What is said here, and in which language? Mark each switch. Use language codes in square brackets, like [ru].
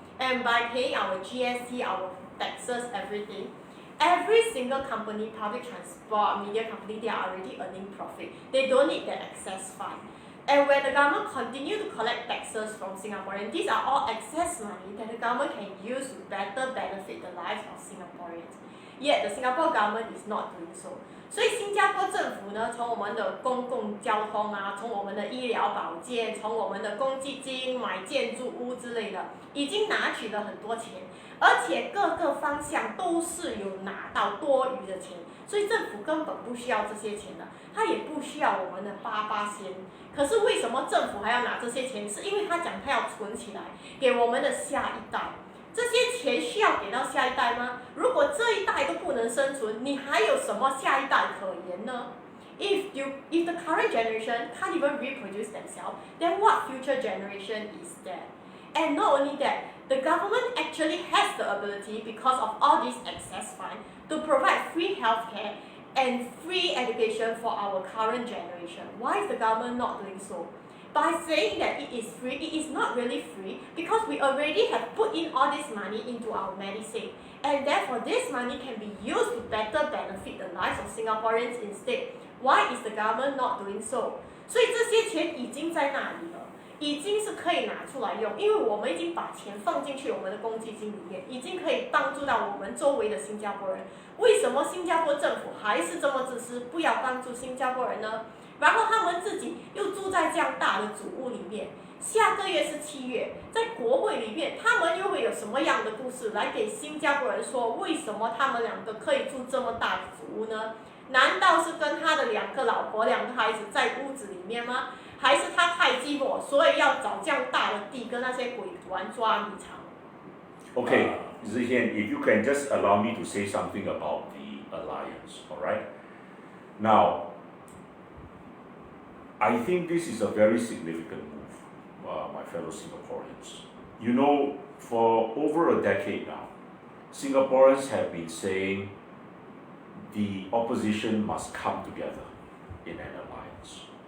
[en] And by paying our GST, our taxes, everything, every single company, public transport, media company, they are already earning profit. They don't need the excess fund. And when the government continue to collect taxes from Singaporeans, these are all excess money that the government can use to better benefit the lives of Singaporeans. Yet the Singapore government is not doing so. [zh] 所以新加坡政府呢，从我们的公共交通啊，从我们的医疗保健，从我们的公积金买建筑屋之类的，已经拿取了很多钱，而且各个方向都是有拿到多余的钱，所以政府根本不需要这些钱的，他也不需要我们的88仙。可是为什么政府还要拿这些钱？是因为他讲他要存起来，给我们的下一代。这些钱需要给到下一代吗？如果这一代都不能生存，你还有什么下一代可言呢？ [en] If the current generation can't even reproduce themselves, then what future generation is there? And not only that, the government actually has the ability, because of all this excess fund, to provide free healthcare and free education for our current generation. Why is the government not doing so? By saying that it is free, it is not really free because we already have put in all this money into our MediSave, and therefore this money can be used to better benefit the lives of Singaporeans instead. Why is the government not doing so? [zh] 所以这些钱已经在那里了，已经是可以拿出来用，因为我们已经把钱放进去我们的公积金里面，已经可以帮助到我们周围的新加坡人。为什么新加坡政府还是这么自私，不要帮助新加坡人呢？然后他们自己又住在这样大的祖屋里面，下个月是7月，在国会里面，他们又会有什么样的故事来给新加坡人说，为什么他们两个可以住这么大的祖屋呢？难道是跟他的2个老婆、2个孩子在屋子里面吗？还是他太寂寞，所以要找这样大的地跟那些鬼玩抓迷藏？ [en] Okay, Vivian, if you can just allow me to say something about the alliance, all right? Now, I think this is a very significant move, my fellow Singaporeans. You know, for over a decade now, Singaporeans have been saying the opposition must come together in an alliance.